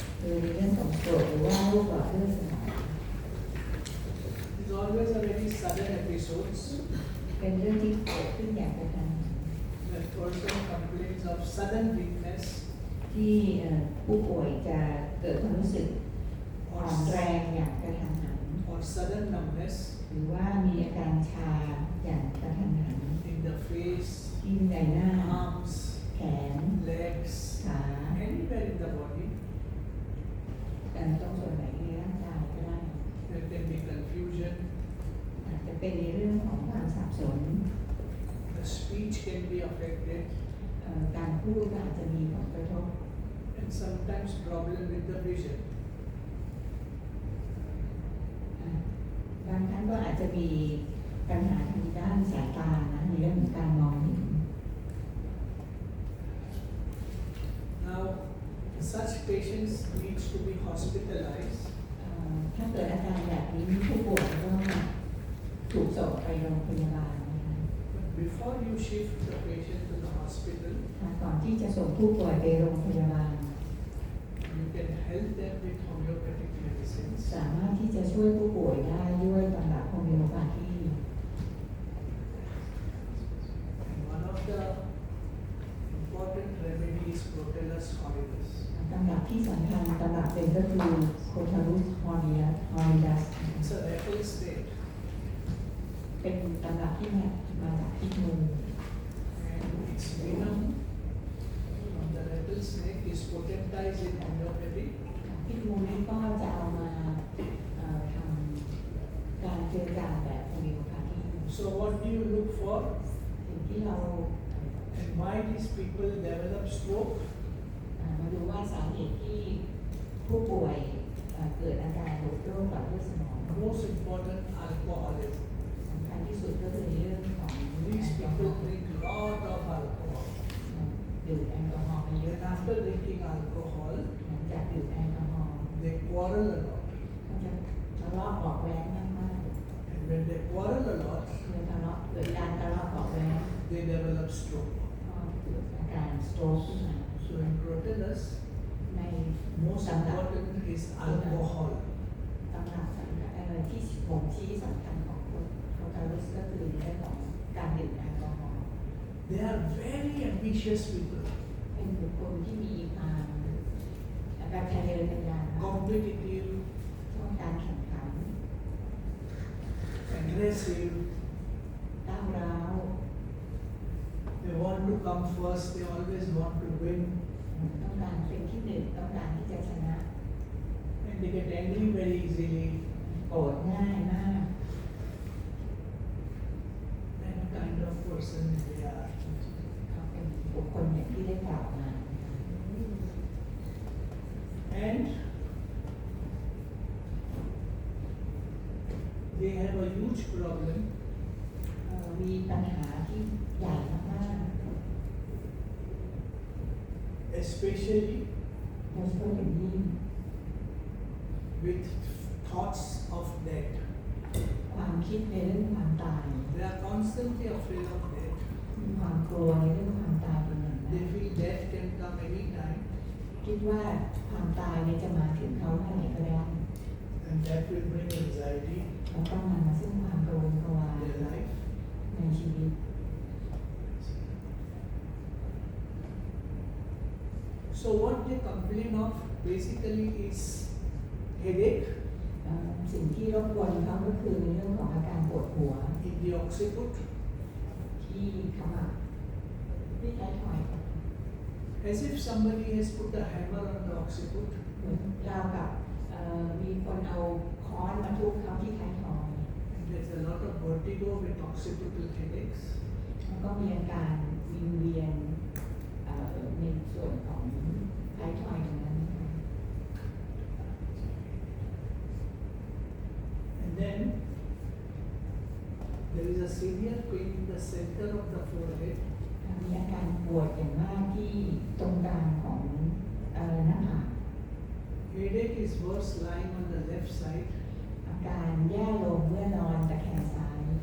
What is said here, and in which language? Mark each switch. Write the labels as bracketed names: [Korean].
[Thai] คือในเรื่องของโสตรหรือว่าโรคหลอดเลือดสมอง [English] It's always a very sudden episodes. [Thai] เป็นเรื่องที่เกิดขึ้นอย่างกระทันหัน [English] The person complains of sudden weakness [Thai] ที่ผู้ป่วยจะเกิดความรู้สึกอ่อนแรงอย่างกระทันหัน [English] or sudden numbness [Thai] หรือว่ามีอาการชาอย่างกระทันหัน [English] in the face, [Thai] ที่ใบหน้า [English] arms, [Thai] แขน [English] legs, [Thai] ขา [English] anywhere in the body. [Thai] ตรงส่วนไหนในร่างกายก็ได้ [English] There can be confusion. [Thai] อาจจะเป็นในเรื่องของความสับสน [English] The speech can be affected, [Thai] การพูดก็อาจจะมีผลกระทบ [English] and sometimes problem with the vision. [Thai] บางครั้งก็อาจจะมีปัญหาทางด้านสายตานะในเรื่องของการมองเห็น [English] Now, such patients needs to be hospitalized [Thai] ถ้าเกิดอาการแบบนี้ผู้ป่วยก็ถูกส่งไปโรงพยาบาลนะคะ [English] But before you shift the patient to the hospital, [Thai] ก่อนที่จะส่งผู้ป่วยไปโรงพยาบาล [English] you can help them with homeopathic medicines. [Thai] สามารถที่จะช่วยผู้ป่วยได้ด้วยตำรับโฮมิโอพาธี [English] And one of the important remedies Crotellus horridus. [Thai] ตำรับที่สำคัญตำรับเป็นก็คือโคทารุสฮอริดัส [English] It's a rattlesnake, [Thai] เป็นตำรับที่มาจากพิษงู [English] and its venom from the rattlesnake is potentized in homeopathy. [Thai] พิษงูนี่ก็จะเอามาทำการเจรจาแบบโฮมิโอพาธี [English] So what do you look for, [Thai] สิ่งที่เรา [English] and why these people develop stroke? [Thai] มาดูว่าสาเหตุที่ผู้ป่วยเกิดอาการโรคหลอดเลือดสมอง [English] Most important, alcoholism. [Thai] สำคัญที่สุดก็คือเรื่องของแอ [English] These [Thai] ลกอฮอ [English] people [Thai] ล์ [English] drink lot of alcohol. [Thai] ดื่มแอลกอฮอล์ไปเยอะ [English] And after drinking alcohol, [Thai] หลังจากดื่มแอลกอฮอล์ [English] they quarrel a lot. [Thai] ก็จะทะเลาะเบาะแว้งมาก [English] And when they quarrel a lot, [Thai] ๆเกิดการทะเลาะเบาะแว้ง [English] they develop stroke. [Thai] ก็เกิดอาการสโตรกขึ้นมา [English] So in Crotellus, [Thai] ใน [English] most [Thai] ตำรับ [English] important is alcohol. [Thai] ตำรับสำคัญที่บ่งชี้สำคัญของโคทารุสก็คือเรื่องของการดื่มแอลกอฮอล์ [English] They are very ambitious people, [Thai] เป็นบุคคลที่มีความแบบทะเยอทะยานมาก [English] competitive, [Thai] ต้องการแข่งขัน [English] aggressive. [Thai] ก้าวร้าว [English] They want to come first. They always want to win. [Thai] ต้องการเป็นที่หนึ่งต้องการที่จะชนะ [English] And they get angry very easily. [Thai] โกรธง่ายมาก [English] That kind of person they are. [Thai] เขาเป็นบุคคลอย่างที่ได้กล่าวมา [English] And they have a huge problem. [Thai] มีปัญหาที่ใหญ่มาก [English] Especially [Thai] ๆโดยเฉพาะอย่างยิ่ง [English] with thoughts of death. [Thai] ความคิดในเรื่องความตาย [English] They are constantly afraid of death. [Thai] มีความกลัวในเรื่องความตายเป็นอย่างมา [English] They [Thai] ก [English] feel death can come anytime, [Thai] คิดว่าความตายเนี่ยจะมาถึงเขาเมื่อไหร่ก็ได้ [English] and that will bring anxiety [Thai] แล้วก็นำมาซึ่งความกังวลกลัว [English] in their life. [Thai] ในชีวิต [English] So what they complain of basically is headache [Thai] สิ่งที่รบกวนเขาก็คือในเรื่องของอาการปวดหัว [English] in the occiput, [Thai] ที่ขมับที่ท้ายทอย [English] as if somebody has put a hammer on the occiput. [Thai] เหมือนเราวกับมีคนเอาค้อนมาทุบเขาที่ท้ายทอย [English] And there's a lot of vertigo with occipital headaches. [Thai] แล้วก็มีอาการวิงเวียนในส่วนของท้ายทอยตรงนั้นนะคะ [English] And then there is a severe pain in the center of the forehead. [Thai] มีอาการปวดอย่างมากที่ตรงกลางของหน้าผาก [English] Headache is worse lying on the left side. [Thai] อาการแย่ลงเมื่อนอนตะแคงซ้าย